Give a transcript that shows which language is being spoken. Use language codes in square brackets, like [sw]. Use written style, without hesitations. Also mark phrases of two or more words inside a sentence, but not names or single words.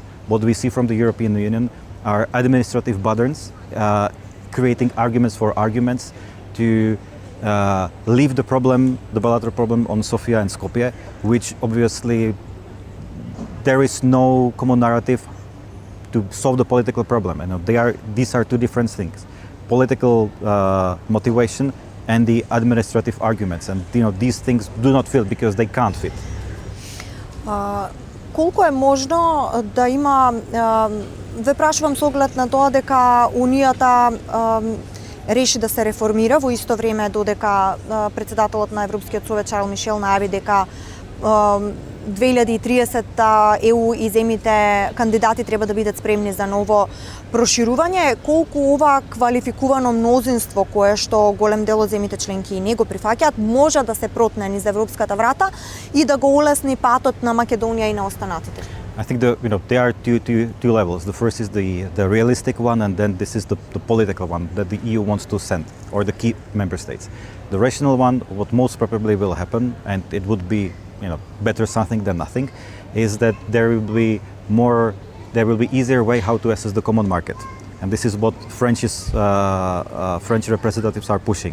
[en] What we see from the European Union are administrative burdens, creating arguments for arguments to leave the bilateral problem on Sofia and Skopje, which obviously there is no common narrative to solve the political problem. These are two different things: political motivation and the administrative arguments. And these things do not fit because they can't fit. [mk] Колку е можно да има, ве прашувам со оглед на тоа дека Унијата реши да се реформира во исто време додека председателот на Европскиот совет Шарл Мишел најави дека 2030 ЕУ и земјите кандидати треба да бидат спремни за ново проширување, колку ова квалификувано мнозинство кое што голем дел од земјите членки и не го прифаќаат може да се протне низ европската врата и да го улесни патот на Македонија и на останатите? [en] I think there are two levels. The first is the realistic one, and then this is the political one that the EU wants to send, or the key member states. The rational one, what most probably will happen, and it would be better something than nothing, is that there will be easier way how to access the common market, and this is what French representatives are pushing.